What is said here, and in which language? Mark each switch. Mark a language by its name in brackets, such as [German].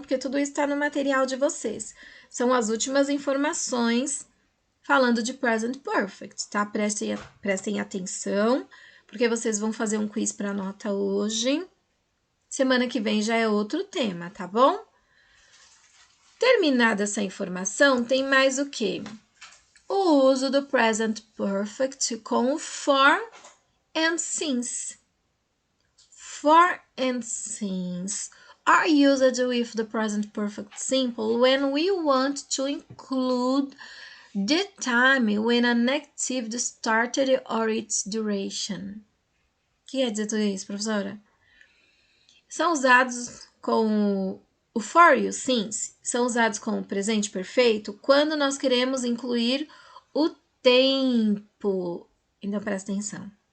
[Portuguese] Porque tudo isso está no material de vocês. São as últimas informações falando de present perfect, tá? Prestem atenção, porque vocês vão fazer um quiz para nota hoje. Semana que vem já é outro tema, tá bom? Terminada essa informação, tem mais o quê? O uso do present perfect com o for and since. [English] For and since are used with the present perfect simple when we want to include the time when an activity started or its duration. [Portuguese] O que quer dizer tudo isso, professora? São usados com o for e o since, são usados com o presente perfeito quando nós queremos incluir o tempo. Então, presta atenção.